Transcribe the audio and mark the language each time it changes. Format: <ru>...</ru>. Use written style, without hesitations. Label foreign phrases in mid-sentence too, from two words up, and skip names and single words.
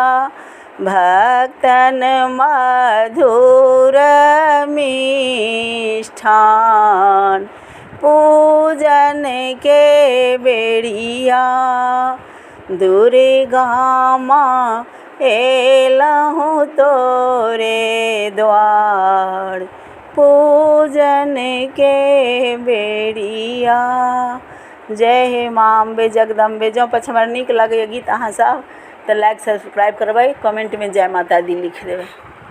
<mai>भक्तन मधुर मिष्ठान पूजन के बेड़िया दुर्गा माँ एलहूँ तोरे द्वार पूजन के बेड़िया। जय हे माँ अम्बे जगदम्बे। जो पछ हमारा नीक लगे गीत अहाँ सब तो</mai> <en>like subscribe</en> <mai>करबै, कमेंट में जय माता दी लिख देबै।</mai>